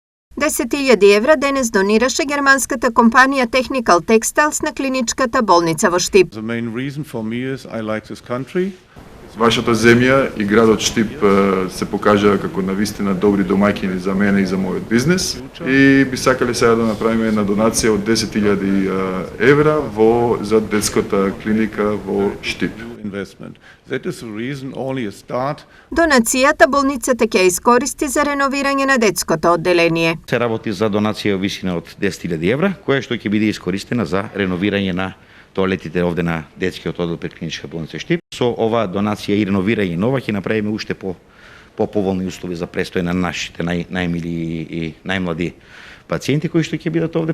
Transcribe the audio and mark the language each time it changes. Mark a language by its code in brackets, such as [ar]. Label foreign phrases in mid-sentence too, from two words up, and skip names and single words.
[mk] 10.000 евра денес донираше германската компанија Technical Textiles на клиничката болница во Штип. [en] The main reason for me is I like this country. [mk] Вашата земја и градот Штип се покажа како навистина добри домаќини за мене и за мојот бизнес и би сакале сега да направиме една донација од 10.000 евра за детската клиника во Штип. [en] That is the reason, only a start. [mk] Донацијата болницата ќе искористи за реновирање на детското одделение. Се работи за донација во висина од 10.000 евра, која што ќе биде искористена за реновирање на тоалетите овде на детскиот оддел пред клиничка болница Штип. Со оваа донација и реновирање нова ќе направиме уште поволни услови за престој на нашите најмили и најмлади пациенти кои што ќе бидат овде.